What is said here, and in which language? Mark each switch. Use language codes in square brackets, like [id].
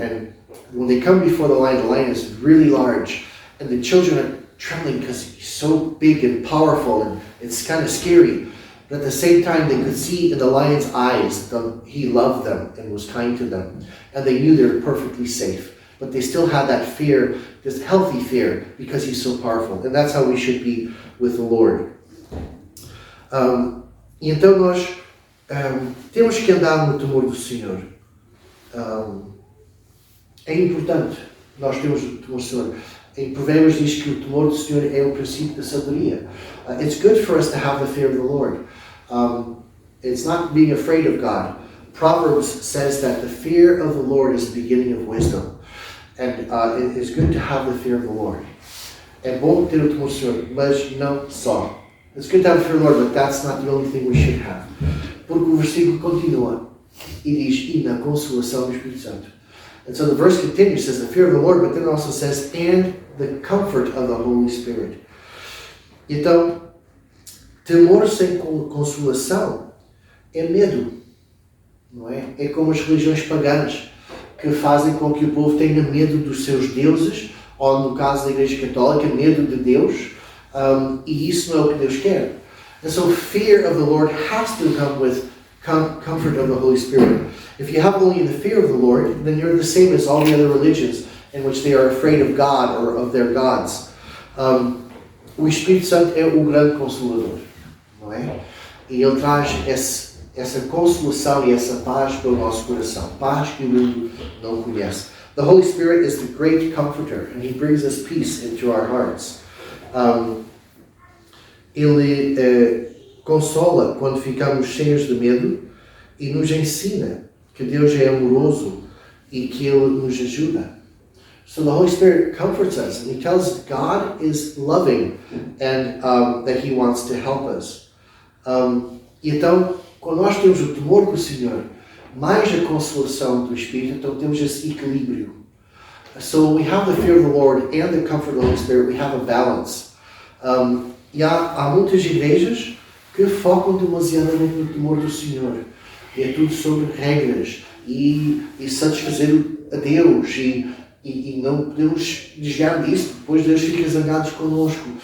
[en] And when they come before the lion is really large, and the children are trembling because he's so big and powerful, and it's kind of scary. But at the same time, they could see in the lion's eyes that he loved them and was kind to them, and they knew they were perfectly safe. But they still had that fear, this healthy fear, because he's so powerful. And that's how we should be with the Lord. [pt] E então nós temos que andar no temor do Senhor. É importante nós termos o temor do Senhor. Em Provérbios diz que o temor do Senhor é o princípio da sabedoria. [en] It's good for us to have the fear of the Lord. It's not being afraid of God. Proverbs says that the fear of the Lord is the beginning of wisdom. And it is good to have the fear of the Lord. [pt] É bom ter o temor do Senhor, mas não só. [en] It's good to have the fear of the Lord, but that's not the only thing we should have. [pt] Porque o versículo continua e diz, e na consolação do Espírito Santo. [en] And so the verse continues, says the fear of the Lord, but then it also says, and the comfort of the Holy Spirit. [pt] Então, temor sem consolação é medo, não é? É como as religiões pagãs, que fazem com que o povo tenha medo dos seus deuses, ou no caso da Igreja Católica, medo de Deus, e isso não é o que Deus quer. [en] And so fear of the Lord has to come with comfort of the Holy Spirit. If you have only the fear of the Lord, then you're the same as all the other religions in which they are afraid of God or of their gods. [pt] O Espírito Santo é o grande consolador, não é? E ele traz essa consolação e essa paz para o nosso coração, paz que o mundo não conhece. [en] The Holy Spirit is the great comforter, and He brings us peace into our hearts. [pt] Ele consola quando ficamos cheios de medo e nos ensina que Deus é amoroso e que Ele nos ajuda. [en] So the Holy Spirit comforts us, and He tells us God is loving and that He wants to help us. [pt] E então, quando nós temos o temor do Senhor, mais a consolação do Espírito, então temos esse equilíbrio. [en] So we have the fear of the Lord and the comfort of the Holy Spirit. We have a balance. [pt] E há muitas igrejas que focam demasiadamente no temor do Senhor. E é tudo sobre regras e satisfazer a Deus e não podemos desviar disso. Depois Deus fica zangado connosco.